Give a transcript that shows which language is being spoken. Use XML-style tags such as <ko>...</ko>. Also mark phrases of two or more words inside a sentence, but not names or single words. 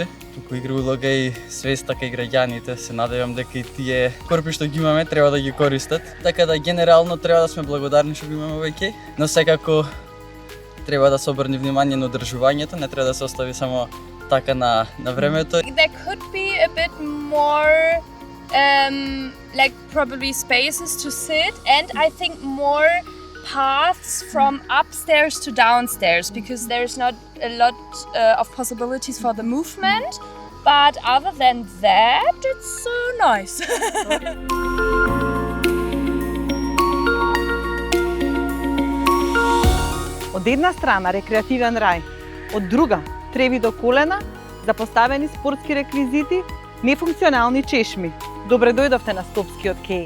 <mk>Туку игра улога и свеста кај граѓаните. Се надевам дека и тие корпи што ги имаме треба да ги користат. Така да генерално треба да сме благодарни што ги имаме веќе, но секако треба да се обрне внимание на одржувањето, не треба да се остави само така на времето.</mk> <en>There could be a bit more like probably spaces to sit, and I think more paths from upstairs to downstairs, because there's not a lot of possibilities for the movement, but other than that it's nice.</en> <mk>Од една страна рекреативен рај, од друга треви до колена, запоставени спортски реквизити, нефункционални чешми. Добре дојдовте на Скопскиот кеј.</mk>